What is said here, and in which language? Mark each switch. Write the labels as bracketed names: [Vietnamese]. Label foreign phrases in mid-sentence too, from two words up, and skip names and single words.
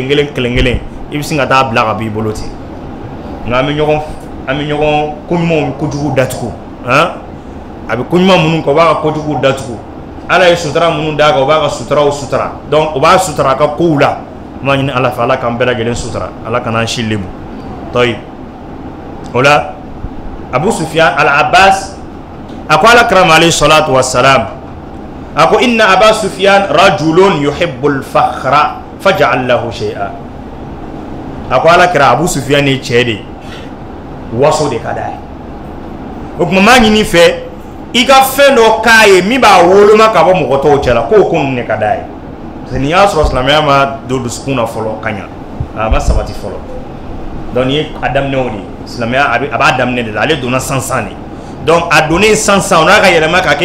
[Bambara] i bɛ sin ka taa bila ka b'i bolo ten nka an bɛ ɲɔgɔn ko ɲumanw kojugu datugu a bɛ ko ɲuman minnu kɛ o b'a ka kojugu datugu ala ye sutura minnu d'a kan o b'a ka suturaw sutura donc o b'a sutura a ka kow la n b'a ɲini ala fɛ ala k'an bɛɛ lajɛlen sutura ala kan'an si lebu tɔyi o la Abu Sufyan al-Abbas a ko alakira ma [Arabic] عليه الصلاة والسلام [Bambara] a ko [Arabic] إن أبا سفيان رجل يحب الفخر فاجعل له شيئا [Bambara] a ko alakira Abu Sufyan ye cɛ de waso de ka d'a ye o tuma maa ɲini fɛ i ka fɛn dɔ k'a ye min b'a woloma ka bɔ mɔgɔ tɔw cɛla k'o ko ninnu de ka d'a ye [French] parce que [Bambara] n'i y'a sɔrɔ silamɛya ma don dusukun na fɔlɔ ka ɲa a ma sabati fɔlɔ donc nin ye a daminɛw de ye silamɛya a b'a daminɛ de la ale donna sansan de donc a donnen sansan o n'a ka yɛlɛma ka kɛ i